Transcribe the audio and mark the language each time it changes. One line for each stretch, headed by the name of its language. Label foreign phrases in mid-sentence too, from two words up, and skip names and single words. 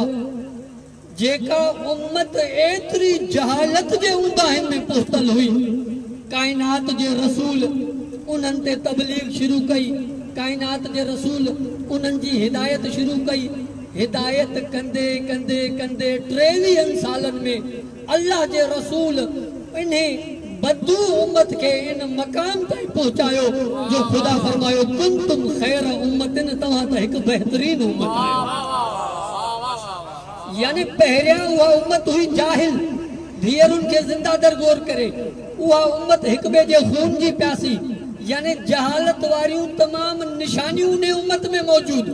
Sindhi: जेका उम्मत एतिरी जहालत जे उंदाहिन में पहुतल हुई, काइनात जे रसूल उन्हनि ते तबलीग शुरू कई, काइनात जे रसूल उन्हनि जी हिदायत शुरू कई। हिदायत कंदे कंदे कंदे 23 सालनि में अल्लाह जे रसूल इन्हें बदू उम्मत के इन मकाम ताईं पहुंचायो जो खुदा फरमायो
Arabic: كنتم خير أمة,
Sindhi: तव्हां त हिकु बहितरीन उम्मत आहियो। यानी पहिरियां उहा उम्मत हुई जाहिल, धीअरुनि खे ज़िंदा दर गौर करे। उहा उम्मत हिक ॿिए जे खून जी प्यासी, यानी जहालत वारियूं तमाम निशानियूं उन उम्मत में मौजूद।